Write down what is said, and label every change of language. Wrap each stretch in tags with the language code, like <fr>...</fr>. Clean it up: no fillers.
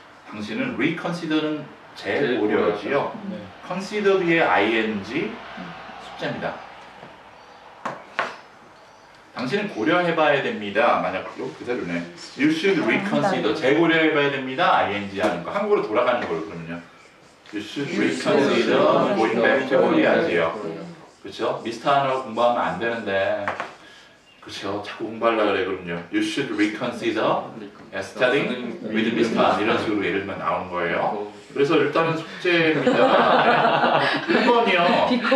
<ko>당신은 reconsider는 재고려지요. consider 뒤에 ing 숙제입니다. 당신은 고려해봐야 됩니다. 만약 그대로네.</ko> <en>You should reconsider.</en> <ko>재고려해봐야 됩니다. ing 하는 거. 한국으로 돌아가는 걸로 그러면요.</ko> <en>You should reconsider going back to Korea지요.</en> <ko>그렇죠? 미스터 하나 공부하면 안 되는데, 그렇죠? 자꾸 공부하려고 그래 그럼요.</ko> <en>You should reconsider studying with Mr.</en> <ko>이런 식으로 예를 들면 나오는 거예요. 그래서 일단은 숙제입니다. 1번이요.</ko>